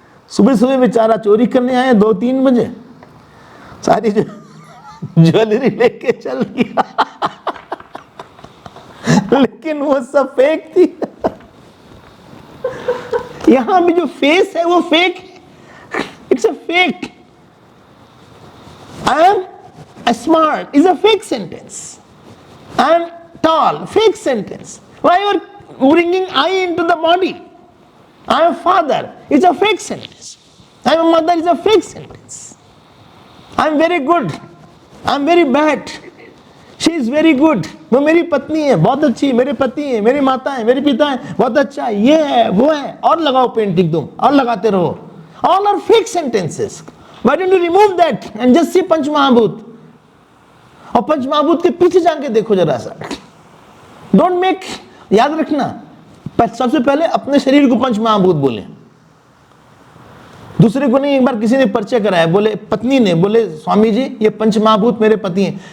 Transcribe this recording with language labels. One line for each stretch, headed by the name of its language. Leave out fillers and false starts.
Hindi: सुबह सुबह बेचारा चोरी करने आया 2-3 बजे, सारी ज्वेलरी लेके चल गया लेकिन वो सब फेक थी यहां भी जो फेस है वो फेक है,
English: It's a fake. I am smart is a fake sentence. I am tall, fake sentence. Why you are bringing I into the body? I am father, it's a fake sentence. I am a mother, is a fake sentence. I am very good, I am very bad. She is very good.
Hindi: वो मेरी पत्नी है, बहुत अच्छी, मेरे पति है, मेरी माता है, मेरे पिता है, बहुत अच्छा है, ये है, वो है, और लगाओ पेंटिंग तुम, और लगाते रहो.
English: All are fake sentences. Why don't you remove that and just see पंच महाभूत?
Hindi: और पंच महाभूत के पीछे जाके देखो जरा सा.
English: Don't make,
Hindi: याद रखना, सबसे पहले अपने शरीर को पंच महाभूत बोले, दूसरे को नहीं. एक बार किसी ने परिचय कराया, बोले पत्नी ने, बोले स्वामी जी ये पंच महाभूत मेरे पति हैं.